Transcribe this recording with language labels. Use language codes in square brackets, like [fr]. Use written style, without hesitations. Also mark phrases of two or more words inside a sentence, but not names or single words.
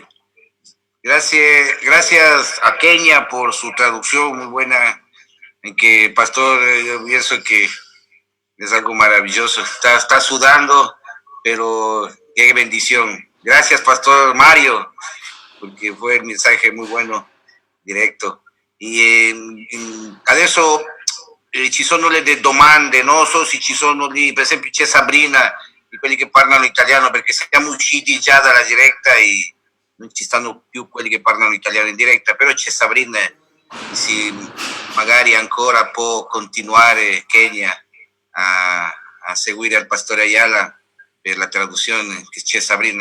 [es] Gracias a Kenia por su traducción muy buena, en que, pastor, yo pienso que es algo maravilloso. Está sudando, pero qué bendición. Gracias, pastor Mario, porque fue el mensaje muy bueno, directo. [it] Adesso ci sono le domande, non so se ci sono lì, per esempio c'è Sabrina, di quelli che parlano italiano, perché siamo usciti già dalla diretta e non ci stanno più quelli che parlano italiano in diretta, però c'è Sabrina, magari ancora può continuare Kenia a seguire al pastore Ayala per la traduzione, che c'è Sabrina.